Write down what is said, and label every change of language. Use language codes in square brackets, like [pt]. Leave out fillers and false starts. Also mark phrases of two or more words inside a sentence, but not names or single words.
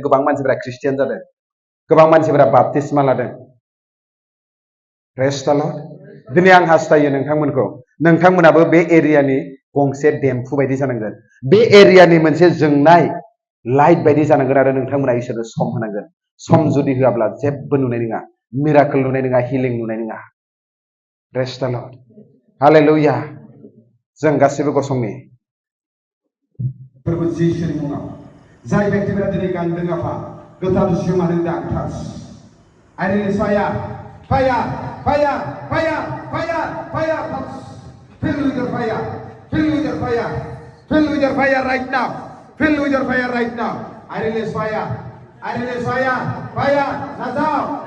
[brx] गोबां मानसिफोरा ख्रिस्टियान जादों गोबां मानसिफोरा बाप्तिस्मा लादों [en] praise the Lord [brx] दिनै आं हास्थायो नोंथांमोनाबो बे एरियानि गंसे देमफु बायदि जानांगोन बे एरियानि मोनसे जोंनाय लाइट बायदि जानांगोन आरो नोंथांमोना इसोरनो सम होनांगोन सम जुदि होआब्ला जेबो नुनाय नङा मिराकल नुनाय नङा हिलिं नुनाय नङा [en] praise the Lord [brx] हालेलुया जों गासिबो गसंनि फोरबो जिसुनि मुङाव जाय व्यक्तिफोरा दिनै गानदों आफा गोथार जिउ मानो डाक्टार्स [en] I release fire fire fire fire fire fire fill with your fire fill with your fire fill with your fire right now fill with your fire right now I release fire fire nazar